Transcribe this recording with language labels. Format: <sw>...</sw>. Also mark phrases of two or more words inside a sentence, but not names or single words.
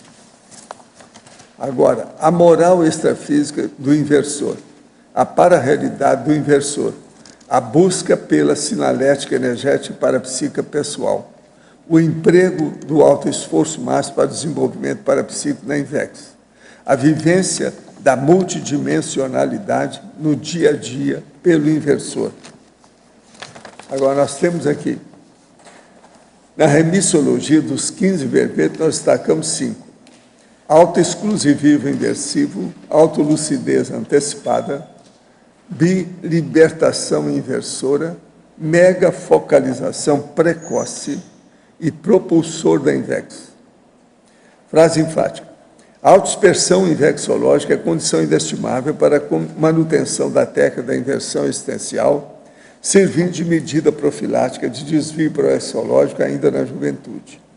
<pt>Agora, a moral extrafísica do inversor, a para-realidade do inversor, a busca pela sinalética energética parapsíquica pessoal, o emprego do autoesforço máximo para o desenvolvimento parapsíquico na INVEX, a vivência da multidimensionalidade no dia a dia pelo inversor. Agora, nós temos aqui, na remissologia dos 15 verbetes, nós destacamos 5. Autoexclusivismo inversivo, autolucidez antecipada, bilibertação inversora, megafocalização precoce e propulsor da INVEX. Frase enfática. A autodispersão invexológica é condição inestimável para a manutenção da técnica da inversão existencial, servindo de medida profilática de desvio proexológico ainda na juventude.</pt>